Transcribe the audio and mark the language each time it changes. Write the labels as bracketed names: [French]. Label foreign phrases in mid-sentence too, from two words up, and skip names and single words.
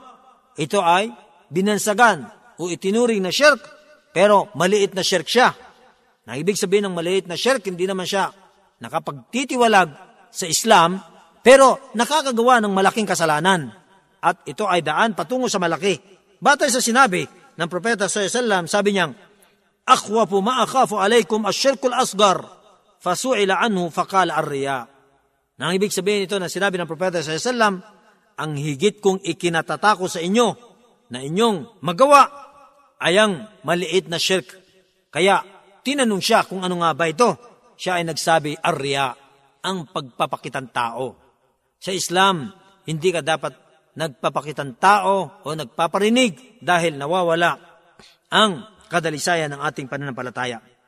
[Filipino] Ito ay binansagan o itinuring na shirk, pero maliit na shirk siya. Na ibig sabihin ng maliit na shirk, hindi naman siya nakapagtitiwalag sa Islam, pero nakakagawa ng malaking kasalanan. At ito ay daan patungo sa malaki. Batay sa sinabi ng Propeta [Arabic] صلى الله عليه وسلم, [Filipino] sabi niyang, [Arabic] "أخوف ما أخاف عليكم الشرك الأصغر." فسئل عنه فقال الرياء. [Filipino] Nang ibig sabihin ito na sinabi ng Propeta [Arabic] صلى الله عليه وسلم, [Filipino] ang higit kong ikinatatako sa inyo na inyong magawa ay ang maliit na shirk. Kaya tinanong siya kung ano nga ba ito. Siya ay nagsabi, ar-riya, ang pagpapakitang tao. Sa Islam, hindi ka dapat nagpapakitang tao o nagpaparinig dahil nawawala ang kadalisayan ng ating pananampalataya.